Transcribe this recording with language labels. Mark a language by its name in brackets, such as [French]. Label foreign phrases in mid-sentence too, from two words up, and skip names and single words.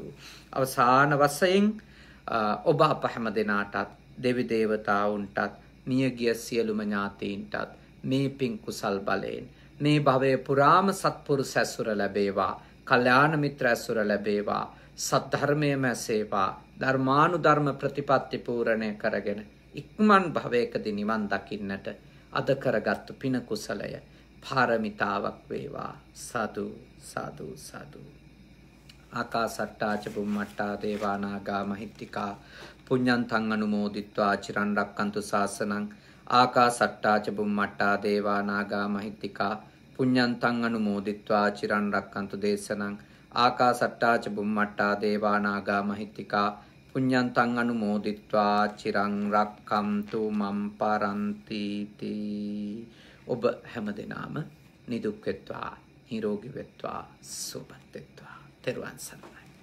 [Sinhala] අවසාන වශයෙන් ඔබ අප හැම දෙනාටත් දෙවි දේවතාවුන්ටත් මියගිය සියලුම ඥාතීන්ටත් මේ පින් කුසල් බලයෙන් මේ භවයේ පුරාම සත්පුරුෂ ඇසුර ලැබේවා, කල්යාණ මිත්‍ර ඇසුර ලැබේවා, සද්ධර්මයේම ඇසේවා, ධර්මානුධර්ම ප්‍රතිපත්ති පූර්ණය කරගෙන ඉක්මන් භවයකදී නිවන් දකින්නට අද කරගත්තු පින කුසලය පාරමිතාවක් වේවා. සාදු සාදු සාදු. [Pali] ආකාසට්ටා ච බුම්මට්ටා දේවා නාග මහිත්‍තිකා පුඤ්ඤන්තං අනුමෝදිත්වා චිරන් රක්칸තු ශාසනං. ආකාසට්ටා ච බුම්මට්ටා දේවා නාග මහිත්‍තිකා පුඤ්ඤන්තං අනුමෝදිත්වා චිරන් රක්칸තු දේශනං. ආකාසට්ටා ච බුම්මට්ටා දේවා නාග මහිත්‍තිකා පුඤ්ඤන්තං අනුමෝදිත්වා චිරන් රක්칸තු මම් පරන්ති තී. [Sinhala] ඔබ හැමදෙනාම නිදුක් වෙත්වා, නිරෝගී වෙත්වා, සුවපත් වෙත්වා. තෙරුවන් සරණයි.